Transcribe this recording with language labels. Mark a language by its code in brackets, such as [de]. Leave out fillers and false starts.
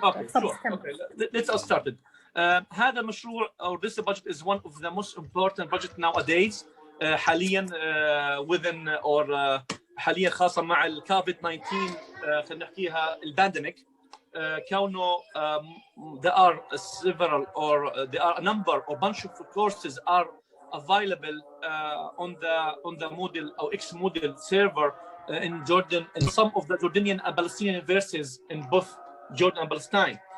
[en] Okay let's get started. [ar] هذا المشروع [en] or this budget is one of the most important budget nowadays. [ar] حاليا [en] within or [ar] حاليا خاصة مع الكوفيد 19 خلينا نحكيها البانديميك. كونه [en] there are several or there are a number or bunch of courses are available on the Moodle or X Moodle server in Jordan and some of the Jordanian and Palestinian universities in both Jordan and Palestine.